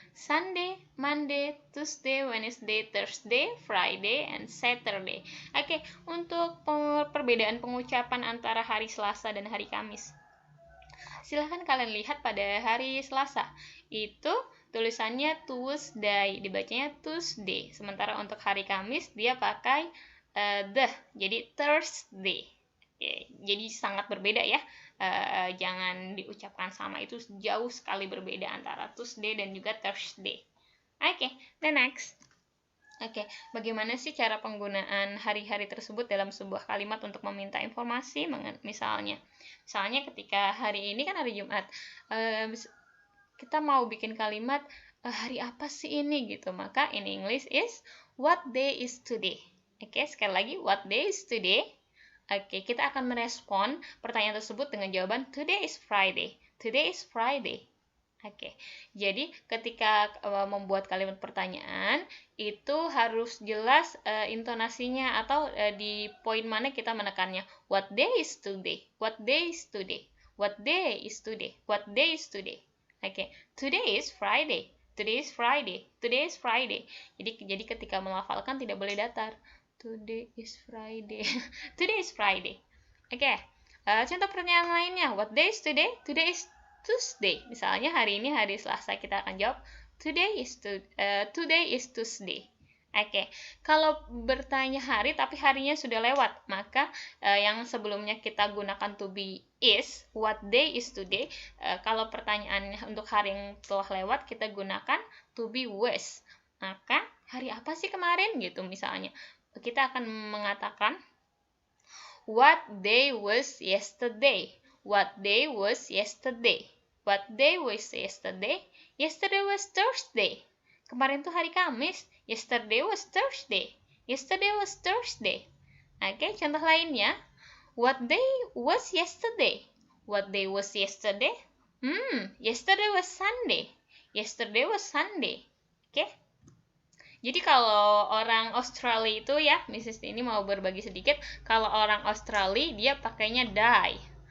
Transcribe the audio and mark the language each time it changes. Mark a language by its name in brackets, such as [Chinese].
[English] Sunday, Monday, Tuesday, Wednesday, Thursday, Friday, and Saturday. [Indonesian] Oke, untuk perbedaan pengucapan antara hari Selasa dan hari Kamis. Silahkan kalian lihat pada hari Selasa. Itu tulisannya Tuesday, dibacanya Tuesday. Sementara untuk hari Kamis dia pakai jadi Thursday. Oke, jadi sangat berbeda ya. Jangan diucapkan sama, itu jauh sekali berbeda antara Tuesday dan juga Thursday. [English] Oke, the next. [Indonesian] Oke, bagaimana sih cara penggunaan hari-hari tersebut dalam sebuah kalimat untuk meminta informasi? Misalnya ketika hari ini kan hari Jumat, kita mau bikin kalimat hari apa sih ini gitu, maka [English] in English is what day is today. [Indonesian] Oke, sekali lagi, [English] what day is today? [Indonesian] Oke, kita akan merespon pertanyaan tersebut dengan jawaban [English] today is Friday. Today is Friday. [Indonesian] Oke, jadi ketika membuat kalimat pertanyaan itu harus jelas intonasinya atau di poin mana kita menekannya. [English] What day is today? What day is today? What day is today? What day is today? Oke, today is Friday. Today is Friday. Today is Friday. [Indonesian] Jadi ketika melafalkan tidak boleh datar. [English] Today is Friday. Today is Friday. [Indonesian] Oke. Contoh pertanyaan lainnya. [English] What day is today? Today is Tuesday. [Indonesian] Misalnya hari ini hari Selasa, kita akan jawab [English] today is Tuesday. [Indonesian] Oke. Kalau bertanya hari tapi harinya sudah lewat, maka yang sebelumnya kita gunakan to be is, [English] what day is today. [Indonesian] Kalau pertanyaannya untuk hari yang telah lewat, kita gunakan to be was. Maka hari apa sih kemarin gitu misalnya. Kita akan mengatakan [English] what day was yesterday. What day was yesterday? What day was yesterday? Yesterday was Thursday. [Indonesian] Kemarin tuh hari Kamis. [English] Yesterday was Thursday. Yesterday was Thursday. [Indonesian] Oke, contoh lainnya. [English] What day was yesterday? What day was yesterday? Yesterday was Sunday. Yesterday was Sunday. Oke. [Indonesian] Jadi kalau orang Australia itu ya, Mrs. ini mau berbagi sedikit. Kalau orang Australia dia pakainya die.